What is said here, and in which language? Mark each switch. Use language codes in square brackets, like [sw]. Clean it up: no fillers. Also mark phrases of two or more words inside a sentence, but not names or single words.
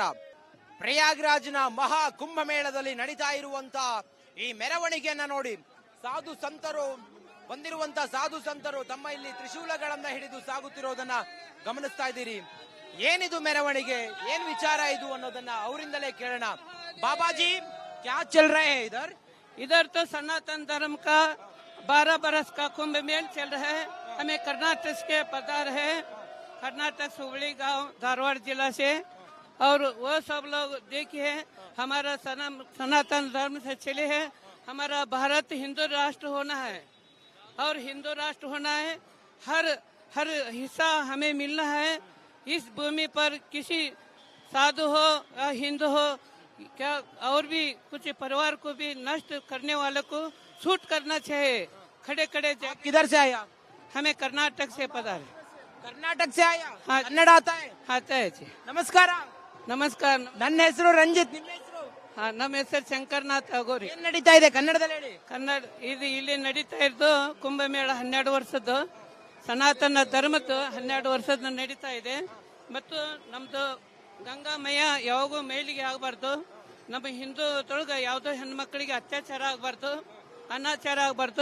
[kn] ಪ್ರಯಾಗ್ರಾಜ್ನ ಮಹಾ ಕುಂಭಮೇಳದಲ್ಲಿ ನಡೀತಾ ಇರುವಂತ ಈ ಮೆರವಣಿಗೆಯನ್ನ ನೋಡಿ ಸಾಧು ಸಂತರು ಬಂದಿರುವಂತ ಸಾಧು ಸಂತರು ತಮ್ಮ ಇಲ್ಲಿ ತ್ರಿಶೂಲಗಳನ್ನ ಹಿಡಿದು ಸಾಗುತ್ತಿರೋದನ್ನ ಗಮನಿಸ್ತಾ ಇದ್ದೀರಿ. ಏನಿದು ಮೆರವಣಿಗೆ, ಏನ್ ವಿಚಾರ ಇದು ಅನ್ನೋದನ್ನ ಅವರಿಂದಲೇ ಕೇಳೋಣ. [hi] बाबाजी, क्या चल रहा है इधर? इधर तो सनातन धर्म का 12 बरस का कुंभ मेल चल रहा है. हमें कर्नाटक के पधार है, कर्नाटक सुबड़ी गांव धारवाड़ जिला से, और वो सब लोग देखिए हमारा सनातन धर्म से चले हैं. हमारा भारत हिंदू राष्ट्र होना है और हिंदू राष्ट्र होना है. हर हिस्सा हमें मिलना है. इस भूमि पर किसी साधु हो या हिंदू हो क्या और भी कुछ परिवार को भी नष्ट करने वाले को शूट करना चाहिए. खड़े खड़े किधर से आया? हमें कर्नाटक से पता है. कर्नाटक से आया? हाँ. कन्नड़ आता है? आता है जी. [kn] ನಮಸ್ಕಾರ. ನಮಸ್ಕಾರ. ನನ್ನ ಹೆಸರು ರಂಜಿತ್, ನಿಮ್ಮ ಹೆಸರು? ನಮ್ಮ ಹೆಸರು ಶಂಕರನಾಥ್ ಅಗೋರಿ. ಏನ್ ನಡೀತಾ ಇದೆ ಕನ್ನಡದಲ್ಲಿ ಹೇಳಿ? ಕನ್ನಡ ಇದು ಇಲ್ಲಿ ನಡೀತಾ ಇರೋದು ಕುಂಭಮೇಳ 12 ವರ್ಷದ್ದು, ಸನಾತನ ಧರ್ಮದ್ದು 12 ವರ್ಷದ ನಡೀತಾ ಇದೆ. ಮತ್ತು ನಮ್ದು ಗಂಗಾಮಯ ಯಾವಾಗೂ ಮೇಲಿಗೆ ಆಗಬಾರ್ದು, ನಮ್ಮ ಹಿಂದೂದೊಳಗೆ ಯಾವುದೋ ಹೆಣ್ಮಕ್ಳಿಗೆ ಅತ್ಯಾಚಾರ ಆಗಬಾರ್ದು, ಅನಾಚಾರ ಆಗಬಾರ್ದು.